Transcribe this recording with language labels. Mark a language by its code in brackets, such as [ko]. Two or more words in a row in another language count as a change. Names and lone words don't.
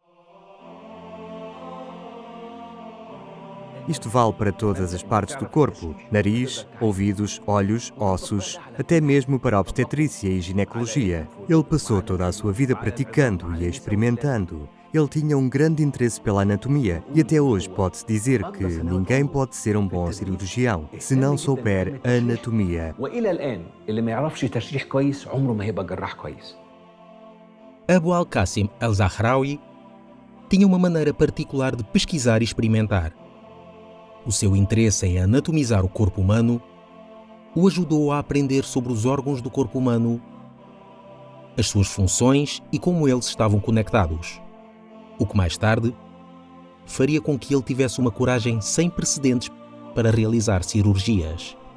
[pt] Isto vale para todas as partes do corpo: nariz, ouvidos, olhos, ossos, até mesmo para a obstetrícia e ginecologia. Ele passou toda a sua vida praticando e experimentando. Ele tinha um grande interesse pela anatomia e até hoje pode-se dizer que ninguém pode ser um bom cirurgião se não souber a anatomia. Abu al-Qasim al-Zahrawi tinha uma maneira particular de pesquisar e experimentar. O seu interesse em anatomizar o corpo humano o ajudou a aprender sobre os órgãos do corpo humano, as suas funções e como eles estavam conectados. O que mais tarde faria com que ele tivesse uma coragem sem precedentes para realizar cirurgias.